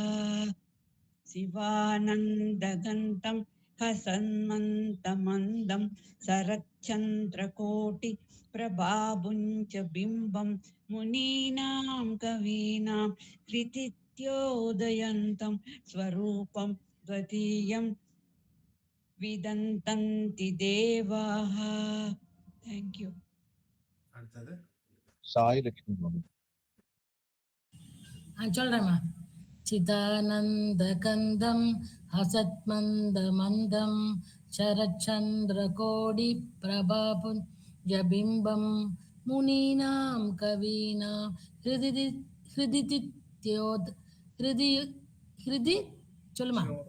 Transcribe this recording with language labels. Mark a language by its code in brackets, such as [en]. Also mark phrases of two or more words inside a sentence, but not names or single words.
[sa] शिवानन्दगन्तं हसन्मन्दमन्दं शरच्चन्द्रकोटि प्रभापुञ्ज बिम्बं मुनीनां कवीनां कृतित्योदयन्तं स्वरूपं त्वदीयं विदन्तन्ति देवाः. [en] Thank you. [ta] அடுத்தது சாய் லட்சுமி மாமி. சொல்றேம்மா. [sa] चिदानन्दकन्दं हसत्मन्दमन्दं शरच्चन्द्रकोटिप्रभापुञ्जबिम्बं मुनीनां कवीनां हृदि சொல்லுமா